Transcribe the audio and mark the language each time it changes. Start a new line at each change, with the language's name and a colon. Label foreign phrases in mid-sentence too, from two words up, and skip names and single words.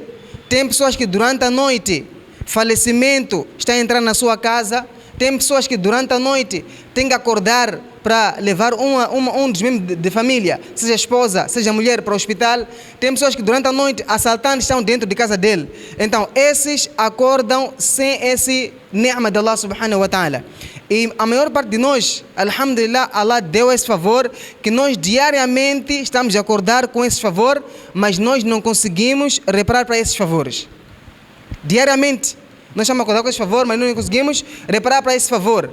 Portuguese: Tem pessoas que durante a noite falecimento está a entrar na sua casa. Tem pessoas que durante a noite têm que acordar para levar um dos membros de família, seja esposa, seja mulher, para o hospital. Tem pessoas que durante a noite assaltantes estão dentro de casa dele. Então esses acordam sem esse ni'ma de Allah
Arabic: سبحانه وتعالى.
Portuguese: E a maior parte de nós, alhamdulillah, Allah deu esse favor, que nós diariamente estamos a acordar com esse favor, mas nós não conseguimos reparar para esses favores. Diariamente nós estamos a acordar com esse favor, mas não conseguimos reparar para esse favor.